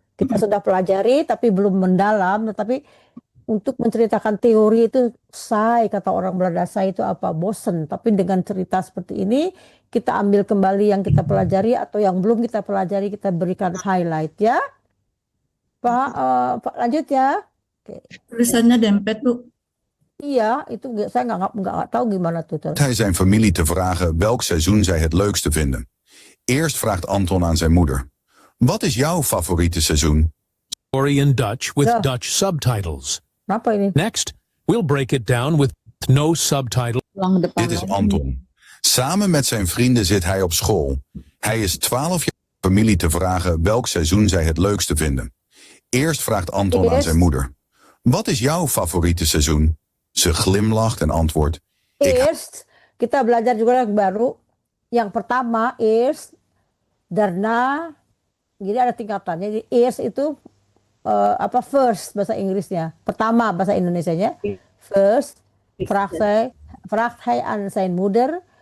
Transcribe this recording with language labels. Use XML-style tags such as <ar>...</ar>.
<id>Kita sudah pelajari tapi belum mendalam, tetapi untuk menceritakan teori itu kata orang Belanda, itu apa, bosen. Tapi dengan cerita seperti ini kita ambil kembali yang kita pelajari atau yang belum kita pelajari, kita berikan highlight ya. Pak lanjut ya. Oke. Tulisannya dempet Bu. Iya, itu saya nggak tahu gimana tuh.</id> <nl>Hij zijn familie te vragen welk seizoen zij het leukste vinden. Eerst vraagt Anton aan zijn moeder: wat is jouw favoriete seizoen?</nl> <en>Story in Dutch with Dutch subtitles.</en> <id>Kenapa ini?</id> <en>Next, we'll break it down with no subtitle.</en> <nl>Dit is Anton. Samen met zijn vrienden zit hij op school. Hij is 12 jaar familie te vragen welk seizoen zij het leukste vinden. Eerst vraagt Anton aan zijn moeder. Wat is jouw favoriete seizoen? Ze glimlacht en antwoordt.</nl> <id>Eerst kita belajar juga yang baru. Yang pertama eerst, daarna, jadi ada tingkatannya. Jadi eerst itu apa first bahasa Inggrisnya, pertama bahasa Indonesianya.</id> <nl>First, vraagt hij aan zijn moeder.</nl>